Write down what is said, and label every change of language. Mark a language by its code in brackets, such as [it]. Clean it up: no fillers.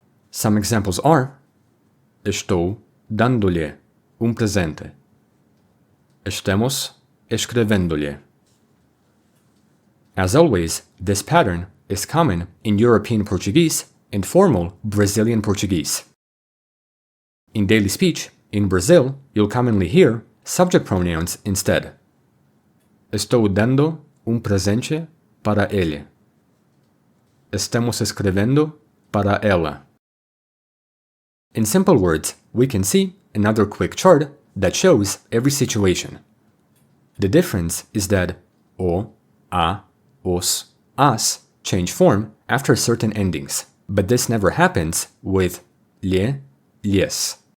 [en] Some examples are: [pt] estou dando-lhe presente. Estamos escrevendo-lhe. [en] As always, this pattern is common in European Portuguese and formal Brazilian Portuguese. In daily speech, in Brazil, you'll commonly hear subject pronouns instead. [pt] Estou dando presente para ele. Estamos escrevendo para ela. [en] In simple words, we can see another quick chart that shows every situation. The difference is that o, a, os, as change form after certain endings, but this never happens with lhe, lhes.